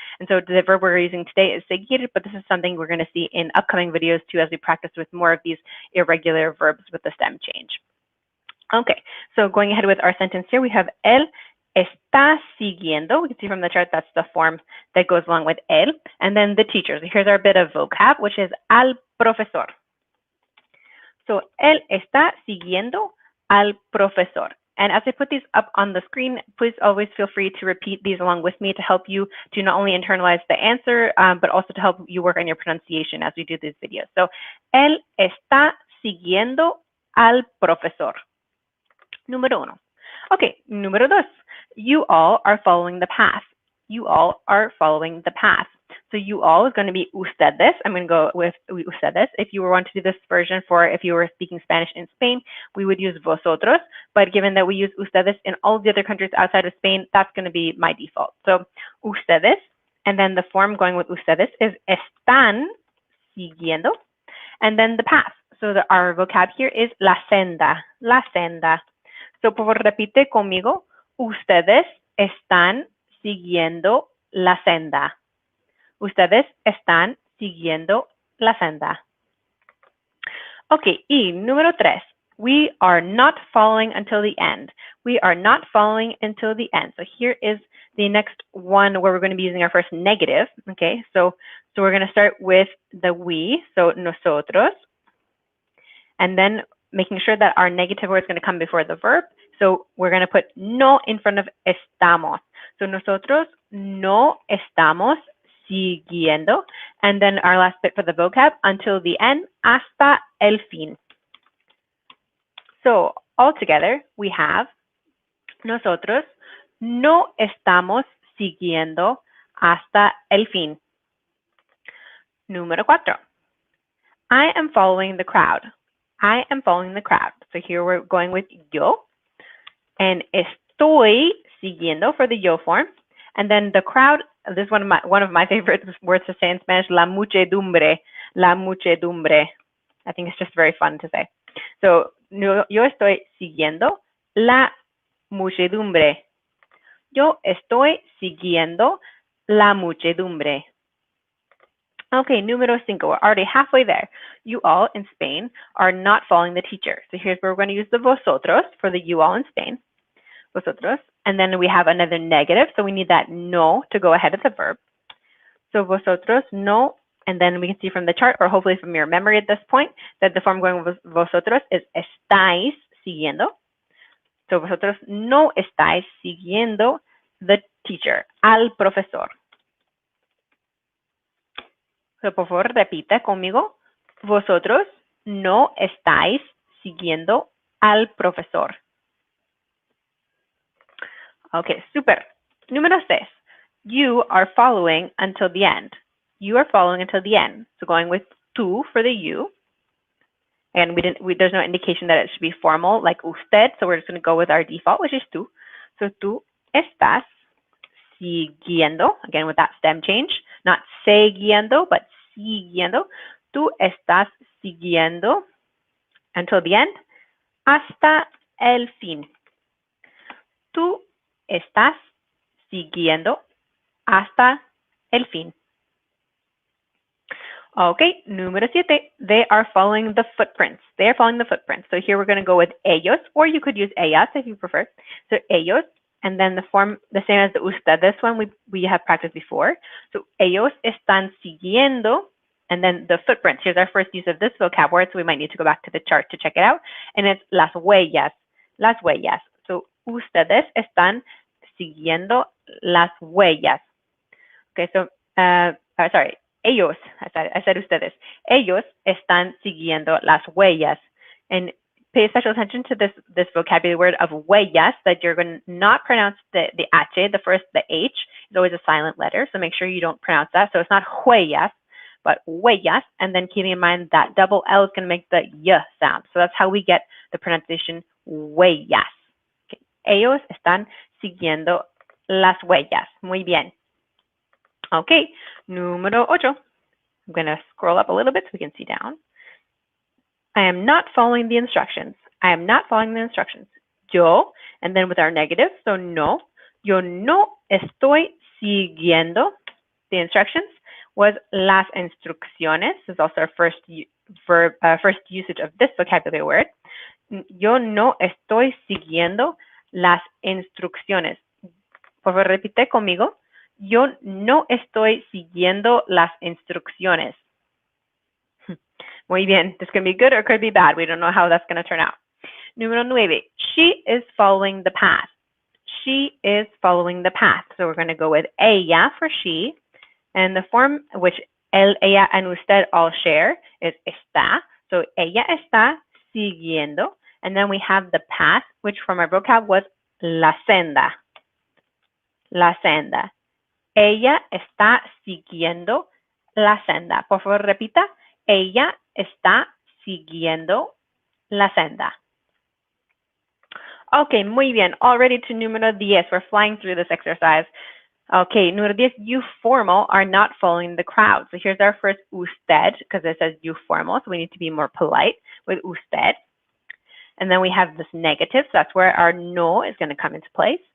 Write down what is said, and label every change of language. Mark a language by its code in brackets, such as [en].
[en] And so the verb we're using today is seguir, but this is something we're going to see in upcoming videos too as we practice with more of these irregular verbs with the stem change. Okay, so going ahead with our sentence here, we have [es] él está siguiendo. [en] We can see from the chart that's the form that goes along with él. And then the teacher. So here's our bit of vocab, which is [es] al profesor. [en] So [es] él está siguiendo al profesor. [en] And as I put these up on the screen, please always feel free to repeat these along with me to help you to not only internalize the answer, but also to help you work on your pronunciation as we do these videos. So, [es] él está siguiendo al profesor. Número uno. [en] Okay, [es] número dos. [en] You all are following the path. You all are following the path. So you all is going to be ustedes. I'm going to go with ustedes. If you want to do this version for if you were speaking Spanish in Spain, we would use vosotros. But given that we use ustedes in all the other countries outside of Spain, that's going to be my default. So [es] ustedes, and [en] then the form going with ustedes is [es] están siguiendo, [en] and then the path. So our vocab here is [es] la senda, la senda. [en] So [es] por favor repite conmigo, ustedes están siguiendo la senda. Ustedes están siguiendo la senda. [en] Okay, [es] y número tres. [en] We are not following until the end. We are not following until the end. So here is the next one where we're going to be using our first negative. Okay, so we're going to start with the we, so nosotros, and then making sure that our negative word is going to come before the verb. So we're going to put [es] no [en] in front of [es] estamos. [en] So [es] nosotros no estamos siguiendo, [en] and then our last bit for the vocab, until the end, [es] hasta el fin. [en] So all together we have [es] nosotros no estamos siguiendo hasta el fin. Número cuatro. [en] I am following the crowd. I am following the crowd. So here we're going with yo, and [es] estoy siguiendo [en] for the yo form, and then the crowd. This is one of my favorite words to say in Spanish, [es] la muchedumbre, la muchedumbre. [en] I think it's just very fun to say. So, [es] yo estoy siguiendo la muchedumbre. Yo estoy siguiendo la muchedumbre. [en] Okay, [es] número cinco. [en] We're already halfway there. You all in Spain are not following the teacher. So here's where we're going to use the vosotros for the you all in Spain. Vosotros. And then we have another negative, so we need that [es] no [en] to go ahead of the verb. So [es] vosotros no, [en] and then we can see from the chart, or hopefully from your memory at this point, that the form going with vosotros is [es] estáis siguiendo. [en] So [es] vosotros no estáis siguiendo [en] the teacher, [es] al profesor. So por favor repita conmigo, vosotros no estáis siguiendo al profesor. [en] Okay, super. [es] Número 6. [en] You are following until the end. You are following until the end. So going with tú for the you. And there's no indication that it should be formal like usted. So we're just going to go with our default, which is tú. So [es] tú estás siguiendo. [en] Again, with that stem change. Not [es] siguiendo, [en] but [es] siguiendo. Tú estás siguiendo [en] until the end. [es] Hasta el fin. Tú estás siguiendo hasta el fin. [en] Okay, [es] número 7. [en] They are following the footprints. They are following the footprints. So here we're going to go with ellos, or you could use ellas if you prefer. So ellos, and then the form, the same as the usted. This one we have practiced before. So [es] ellos están siguiendo, [en] and then the footprints. Here's our first use of this vocab word, so we might need to go back to the chart to check it out. And it's [es] las huellas, las huellas. [en] So [es] ustedes están siguiendo las huellas. [en] Okay, so, sorry, [es] ellos, [en] I said [es] ustedes. Ellos están siguiendo las huellas. [en] And pay special attention to this vocabulary word of [es] huellas, [en] that you're going to not pronounce the H, the H is always a silent letter, so make sure you don't pronounce that. So it's not [es] huellas, [en] but huellas, and then keeping in mind that double L is going to make the Y sound. So that's how we get the pronunciation [es] huellas. Ellos están siguiendo las huellas. Muy bien. [en] Okay, [es] número 8. [en] I'm going to scroll up a little bit so we can see down. I am not following the instructions. I am not following the instructions. [es] Yo, [en] and then with our negative, so [es] no. Yo no estoy siguiendo [en] the instructions. Was [es] las instrucciones. [en] This is also our first usage of this vocabulary word. [es] Yo no estoy siguiendo las instrucciones. Por favor, repite conmigo. Yo no estoy siguiendo las instrucciones. Muy bien. [en] This can be good or it could be bad. We don't know how that's going to turn out. [es] Número 9. [en] She is following the path. She is following the path. So we're going to go with ella for she. And the form which él, ella, and usted all share is está. So [es] ella está siguiendo. [en] And then we have the path, which from our vocab was [es] la senda. La senda. Ella está siguiendo la senda. Por favor, repita. Ella está siguiendo la senda. [en] Okay, [es] muy bien. [en] Already to [es] número 10. [en] We're flying through this exercise. Okay, [es] número 10, [en] you formal are not following the crowd. So here's our first usted, because it says you formal, so we need to be more polite with usted. And then we have this negative, so that's where our no is going to come into place.